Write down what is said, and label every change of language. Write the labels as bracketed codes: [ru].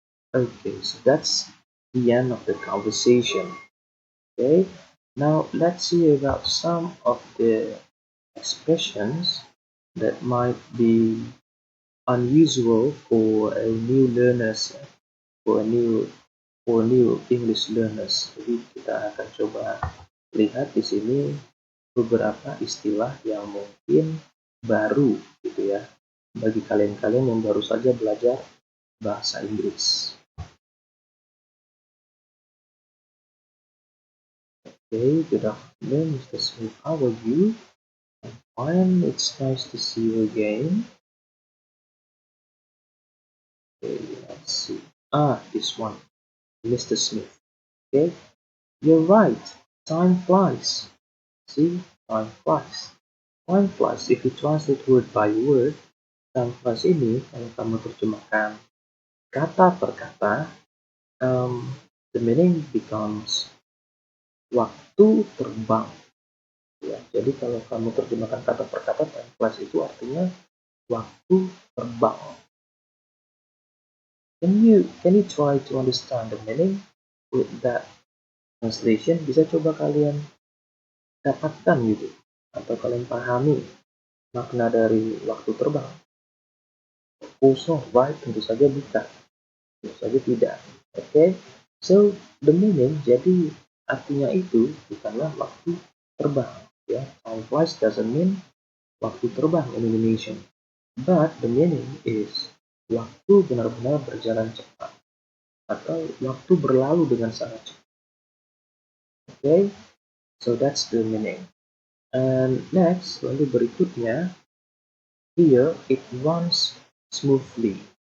[en] Okay, so that's the end of the conversation. Okay, now let's see about some of the expressions that might be unusual for a new learners, for a new English learners. [id] Jadi kita akan coba lihat di sini beberapa istilah yang mungkin baru gitu ya bagi kalian-kalian yang baru saja belajar bahasa Inggris. [en] Okay, good afternoon, Mr. Smith. How are you? I'm fine. It's nice to see you again. Okay, let's see. This one, Mr. Smith. Okay, you're right. Time flies. See, time flies. Time flies. If you translate word by word, time flies [id] ini kalau kamu terjemahkan kata per kata, [en] the meaning becomes [id] waktu terbang. Ya, jadi kalau kamu terjemahkan kata per kata, [en] time flies [id] itu artinya waktu terbang. [en] Can you try to understand the meaning with that translation? [id] Bisa coba kalian dapatkan gitu atau kalian pahami makna dari waktu terbang? Kosong, right? Tentu saja bukan. Tentu saja tidak. Okay? [en] So, the meaning, [id] jadi artinya itu bukanlah waktu terbang. [en] Ya, time flies doesn't mean [id] waktu terbang [en] in Indonesian. But the meaning is [id] waktu benar-benar berjalan cepat atau waktu berlalu dengan sangat cepat. [en] Okay? So that's the meaning. And next, [id] lalu berikutnya, [en] here it runs smoothly.